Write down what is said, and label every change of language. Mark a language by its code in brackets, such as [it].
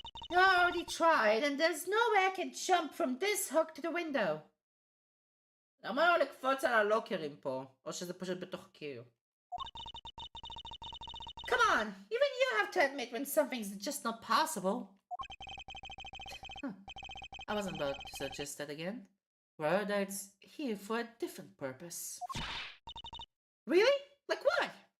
[en] I already tried, and there's no way I can jump from this hook to the window. [he] למה לא לקפוץ על הלוקרים פה? או שזה פשוט בתוך קיר? [en] Come on, even you have to admit when something's just not possible. I wasn't about to suggest that again. Rather, it's here for a different purpose. Really? Like what?